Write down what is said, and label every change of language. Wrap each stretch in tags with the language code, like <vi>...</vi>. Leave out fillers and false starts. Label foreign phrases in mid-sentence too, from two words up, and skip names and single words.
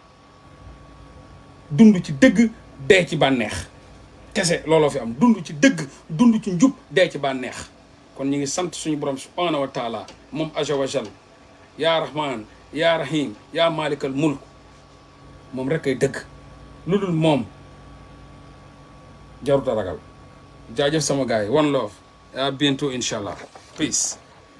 <wo>dund ci dëgg dee ci bànneex kese looloo fi am dund ci dëgg dund ci njub dee ci bànneex kon ñu ngi sant suñu borom</wo> <ar>سبحانه وتعالى</ar> <wo>moom</wo> <ar>عز وجل يا رحمن يا رحيم يا مالك الملك</ar> <wo>moom rek ay dëgg lu dul moom jarut a ragal jaajëf sama gars yi</wo> <en>one love</en> <fr>à bientôt</fr> <ar>إن شاء الله</ar> <wo>peace</wo>